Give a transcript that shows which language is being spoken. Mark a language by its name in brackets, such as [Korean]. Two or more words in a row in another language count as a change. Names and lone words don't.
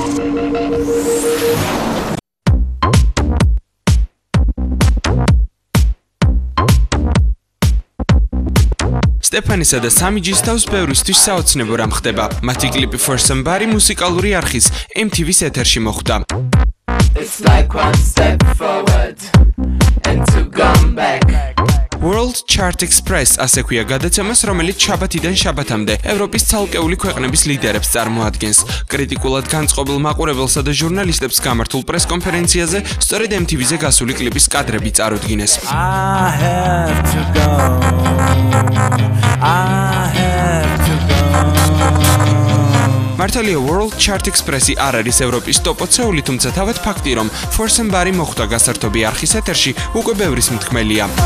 [Georgian] სტეფანისა და სამიჯის თავს ბევრისთვის საოცნებო რამ ხდება. მათი კლიპი For Somebody მუსიკალური არხის MTV-ს ეთერში მოხვდა. [English] It's like one step forward and two gone back. [Georgian] World Chart Express ასე ქვია გადაცემას, რომელიც შაბათიდან შაბათამდე ევროპის ცალკეული ქვეყნების ლიდერებს წარმოადგენს. კრიტიკულად განწყობილ მაყურებელსა და ჟურნალისტებს გამართულ პრესკონფერენციაზე სწორედ MTV-ზე გასული კლიპის კადრები წარუდგინეს. მართალია World Chart Express-ი არ არის ევროპის ტოპ 20-ეული, თუმცა თავად ფაქტი, რომ For Somebody მოხვდა გასართობი არხის ეთერში, უკვე ბევრის მთქმელია.